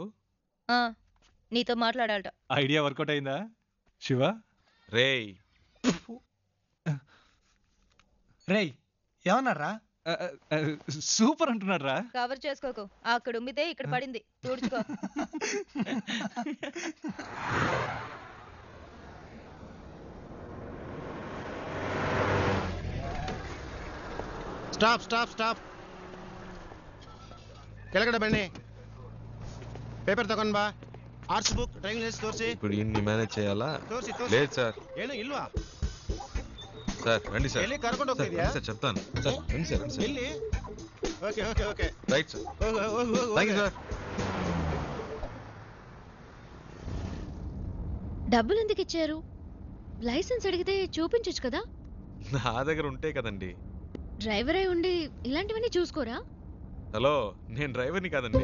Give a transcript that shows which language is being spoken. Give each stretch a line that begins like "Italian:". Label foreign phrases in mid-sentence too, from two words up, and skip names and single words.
Telugu: నీతో మాట్లాడాలట.
English: idea workout
Telugu: అయిందా శివ? రేయ్ రేయ్ ఏమన్నారా? సూపర్ అంటున్నాడు రా. కవర్ చేసుకోకు, అక్కడ ఉమ్మితే ఇక్కడ పడింది, తుడుచుకో.
English: stop stop stop.
Kannada: ಕೆಳಗಡೆ ಬನ್ನಿ. ಪೇಪರ್ ತಗೊಂಡ್ ಬಾ. ಆರ್ಟ್ಸ್ ಬುಕ್,
English: driving licence
Kannada: ತೋರಿಸಿ.
Telugu: ఇప్పుడు ఇన్ని మేనేజ్ చేయాలా?
Kannada: ತೋರಿಸಿ
Telugu: లేదు సార్.
Kannada: ಏನು ಇಲ್ವಾ?
Telugu: సార్ రండి సార్.
Kannada: ಎಲ್ಲಿ ಕರ್ಕೊಂಡು ಹೋಗ್ತಿದ್ಯಾ?
Telugu: సార్ చెప్తాను సార్. రండి సార్.
Kannada: ಎಲ್ಲಿ?
English: okay okay okay right sir.
Kannada: ಹೋಗು ಹೋಗು ಹೋಗು.
English: thank you sir.
Telugu: డబ్బులు ఎందుకు ఇచ్చారు? లైసెన్స్ అడిగితే చూపించొచ్చు కదా. నా దగ్గర ఉంటే కదండి. డ్రైవర్ అయి ఉండి ఇలాంటివన్నీ చూసుకోరా? హలో, నేను డ్రైవర్ని కాదండి.